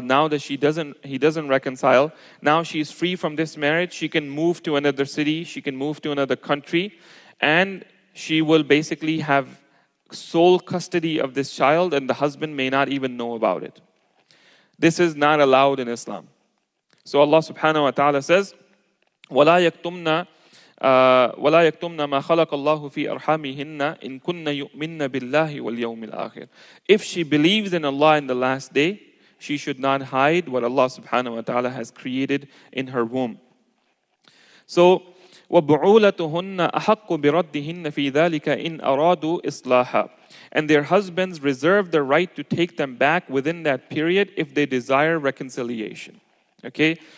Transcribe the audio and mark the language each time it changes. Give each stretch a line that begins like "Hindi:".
English: Now that he doesn't reconcile, now she's free from this marriage. She can move to another city, she can move to another country, and she will basically have sole custody of this child, and the husband may not even know about it. This is not allowed in Islam.
Arabic: So Allah subhanahu wa ta'ala says, وَلَا يَكْتُمْنَا وَلَا يَكْتُمْنَ مَا خَلَقَ اللَّهُ فِي أَرْحَامِهِنَّ إِن كُنَّ يُؤْمِنَّ بِاللَّهِ وَالْيَوْمِ الْآخِرِ.
English: If she believes in Allah in the last day, she should not hide what Allah subhanahu wa ta'ala has created in her womb.
Arabic: So, وَبُعُولَتُهُنَّ أَحَقُّ بِرَدِّهِنَّ فِي ذَلِكَ إِنْ أَرَادُوا إِصْلَاحًا.
English: And their husbands reserve the right to take them back within that period if they desire reconciliation. Okay?